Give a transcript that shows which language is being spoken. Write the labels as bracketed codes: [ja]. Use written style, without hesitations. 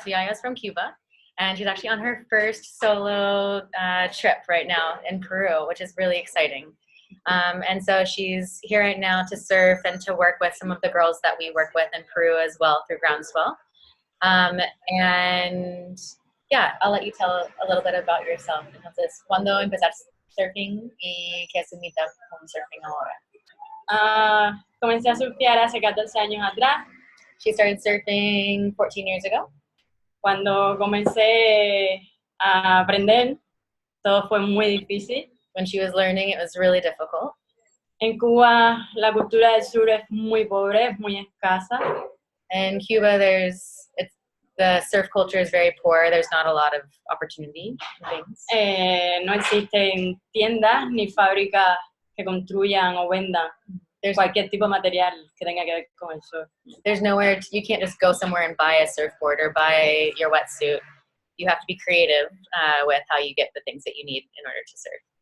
[en] So Yaya's from Cuba, and she's actually on her first solo trip right now in Peru, which is really exciting. And so she's here right now to surf and to work with some of the girls that we work with in Peru as well through Groundswell. And yeah, I'll let you tell a little bit about yourself. [es] Entonces, ¿cuándo empezaste surfing y qué se imita con surfing ahora? Comencé a surfear hace 14 años atrás. [en] She started surfing 14 years ago. [es] Cuando comencé a aprender, todo fue muy difícil. [en] When she was learning, it was really difficult. [es] En Cuba, la cultura del sur es muy pobre, es muy escasa. [en] In Cuba, the surf culture is very poor. There's not a lot of opportunity things. [es] No existen tiendas ni fábricas que construyan o vendan cualquier tipo de material que tenga que ver con el surf. [en] There's nowhere, you can't just go somewhere and buy a surfboard or buy your wetsuit. You have to be creative with how you get the things that you need in order to surf.